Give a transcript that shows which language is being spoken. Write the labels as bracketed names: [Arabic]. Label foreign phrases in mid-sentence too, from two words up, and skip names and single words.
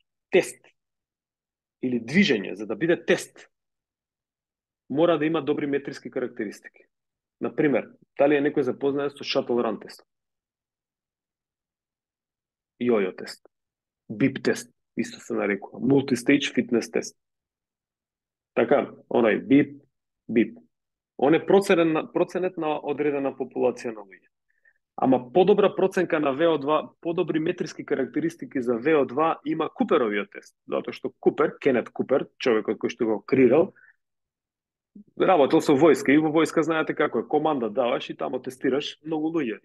[Macedonian] Тест или движење, за да биде тест, мора да има добри метриски карактеристики. Например, дали е некој запознаен со [English] shuttle run test, [Macedonian] йо-йо тест, бип тест, исто се нарекува, [English] multi-stage fitness test. [Macedonian] Така, онај бип. Он е проценет на одредена популација на луѓе. Ама подобра проценка на VO2, подобри метриски карактеристики за VO2 има Куперовиот тест. Затоа што Купер, Кенет Купер, човекот кој што го креирал, работел со војска и во војска знаете како е, команда даваш и тамо тестираш многу луѓе.